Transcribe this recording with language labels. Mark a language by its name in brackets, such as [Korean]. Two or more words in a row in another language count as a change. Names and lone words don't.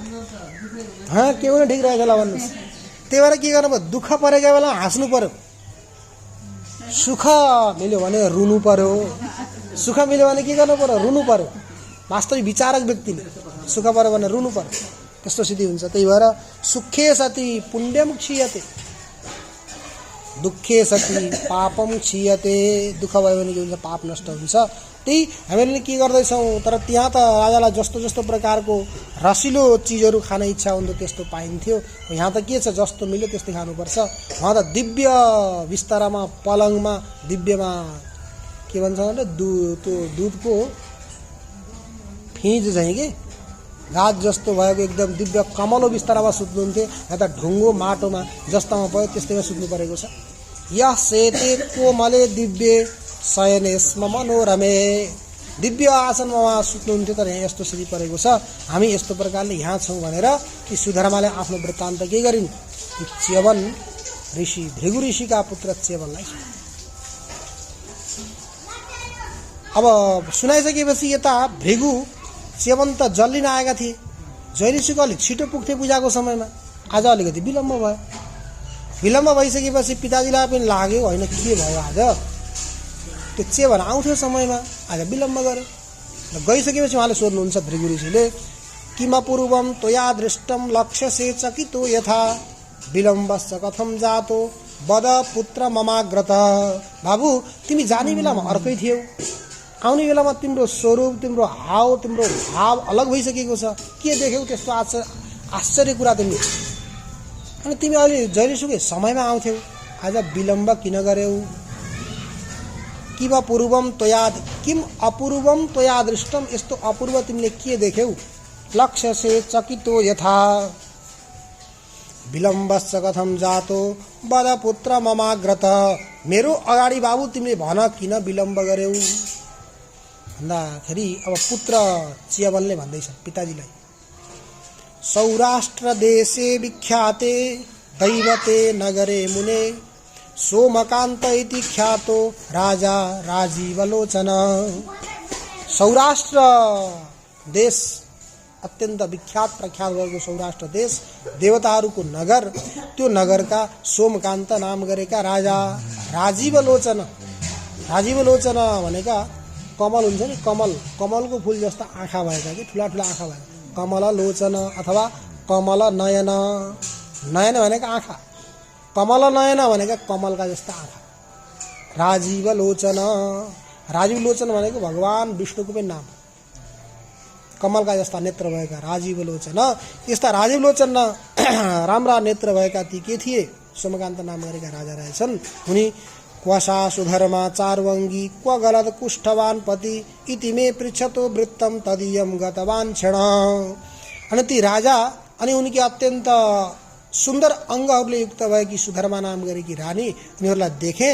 [Nepali] के हुन ठिक रहेछ ल भन्नुहोस्। त्यही भएर के गर्नु पर्यो, दुःख परेको बेला हाँस्नु पर्यो, सुख मिल्यो भने रुनु पर्यो, सुख मिल्यो भने के गर्नु पर्यो, रुनु पर्यो। वास्तविक विचारक व्यक्तिले सुख पर्यो भने रुनु पर्यो, त्यस्तो स्थिति हुन्छ। [Sanskrit] त्यही भएर सुखे सति पुण्यम क्षीयते, दुःखे सति पापम क्षीयते। [Nepali] दुःख भयो भने के हुन्छ, पाप नष्ट हुन्छ। त्यही हामीले के गर्दैछौँ। तर त्यहाँ त राजालाई जस्तो जस्तो प्रकारको रसिलो चिजहरू खान इच्छा हुन्थ्यो त्यस्तो पाइन्थ्यो। यहाँ त के छ, जस्तो मिल्यो त्यस्तै खानुपर्छ। उहाँ त दिव्य बिस्तारामा, पलङमा, दिव्यमा के भन्छ भने त्यो दुधको फिँज चाहिँ के गाज जस्तो भएको एकदम दिव्य कमलो बिस्तारामा सुत्नुहुन्थ्यो। यहाँ त ढुङ्गो माटोमा जस्तामा पऱ्यो त्यस्तैमा सुत्नु परेको छ। [Sanskrit] यह सेते कोमले दिव्य शयने स्म मनोरमे, [Nepali] दिव्य आसनमा उहाँ सुत्नुहुन्थ्यो। तर यहाँ यस्तो स्थिति परेको छ, हामी यस्तो प्रकारले यहाँ छौँ भनेर कि सुधर्माले आफ्नो वृत्तान्त के गरिन्, च्यवन ऋषि, भृगु ऋषिका पुत्र च्यवनलाई अब सुनाइसकेपछि यता भृगु च्यवन त जल्लिन आएका थिए। जयऋषिको अलिक छिटो पुग्थे पूजाको समयमा, आज अलिकति विलम्ब भयो। विलम्ब भइसकेपछि पिताजीलाई पनि लाग्यो होइन के भयो आज, त्यो च्यवन आउँथ्यो समयमा, आज विलम्ब गर्यो। गइसकेपछि उहाँले सोध्नुहुन्छ भृगु ऋषिले, [Sanskrit] किमपूर्वम त्वया दृष्टम लक्ष्यसे चकितो यथा विलम्बश्च कथम जातो वद पुत्र ममाग्रत। [Nepali] बाबु तिमी जाने बेलामा अर्कै थियौ, आउने बेलामा तिम्रो स्वरूप, तिम्रो हाव, तिम्रो भाव अलग भइसकेको छ। के देख्यौ त्यस्तो आश्चर्य कुरा तिमी? अनि तिमी अहिले जहिलेसुकै समयमा आउँथ्यौ, आज विलम्ब किन गर्यौ? [Sanskrit] किम अपूर्वम त्वया दृष्टम, [Nepali] यस्तो अपूर्व तिमीले के देख्यौ? [Sanskrit] लक्ष्य से चकितो यथा विलम्बश्च कथम जातो वद पुत्र ममाग्रत। [Nepali] मेरो अगाडि बाबु तिमीले भन किन विलम्ब गर्यौ भन्दाखेरि अब पुत्र च्यवनले भन्दैछ पिताजीलाई, [Sanskrit] सौराष्ट्र देशे विख्याते दैवते नगरे मुने सोमकान्त इति ख्यातो राजा राजीवलोचन। [Nepali] सौराष्ट्र देश अत्यन्त विख्यात प्रख्यात भएको सौराष्ट्र देश देवताहरूको नगर, त्यो नगरका सोमकान्त नाम गरेका राजा राजीवलोचन। राजीवलोचन भनेका कमल हुन्छ नि, कमलको फुल जस्ता आँखा भएका कि ठुला ठुला आँखा भएका, कमल लोचन अथवा कमल नयन। नयन भनेको आँखा, कमल नयन भनेका कमलका जस्ता आँखा। राजीवलोचन, राजीवलोचन भनेको भगवान विष्णुको पनि नाम, कमलका जस्ता नेत्र भएका राजीवलोचन। यस्ता राजीवलोचन राम्रा नेत्र भएका ती के थिए? सोमकान्त नाम गरेका राजा रहेछन्। [Sanskrit] उनी क्वसा सुधर्मा चारवङ्गी क्व गलत कुष्ठवान पति इति मे पृच्छतो वृत्तम तदीयम गतवान क्षण। [Nepali] अनि ती राजा अनि उनकी अत्यन्त सुन्दर अङ्गहरूले युक्त भएकी सुधर्मा नाम गरेकी रानी, उनीहरूलाई देखे।